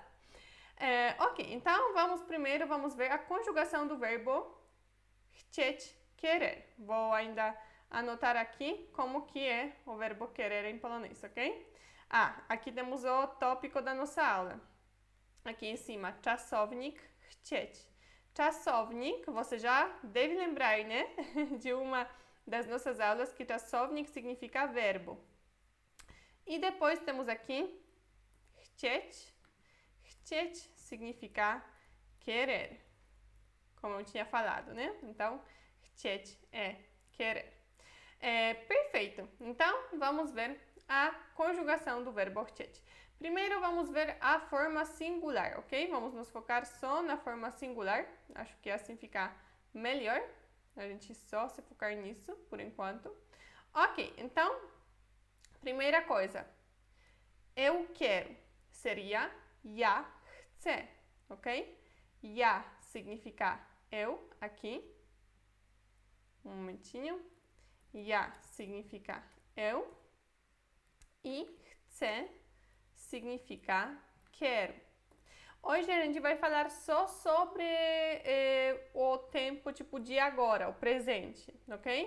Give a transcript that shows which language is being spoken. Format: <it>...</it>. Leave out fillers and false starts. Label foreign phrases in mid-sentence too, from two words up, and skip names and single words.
<pt>Ok, então vamos ver a conjugação do verbo chcieć, querer. Vou ainda anotar aqui como que é o verbo querer em polonês, ok? Aqui temos o tópico da nossa aula. Aqui em cima,</pt> <pl>czasownik chcieć.</pl> <pt>Czasownik, você já deve lembrar, né? De uma das nossas aulas que czasownik significa verbo. E depois temos aqui chcieć. Chcieć significa querer, como eu tinha falado, né? Então, chcieć é querer. Perfeito. Então, vamos ver a conjugação do verbo chcieć. Primeiro, vamos ver a forma singular, ok? Vamos nos focar só na forma singular. Acho que assim fica melhor. A gente só se focar nisso, por enquanto. Ok, então, primeira coisa. Eu quero seria</pt> <pl>ja chcę,</pl> <pt>ok? Ja significa eu, aqui. Um momentinho. Ja significa eu. E chcę significa quero. Hoje a gente vai falar só sobre o tempo tipo de agora, o presente, ok?</pt>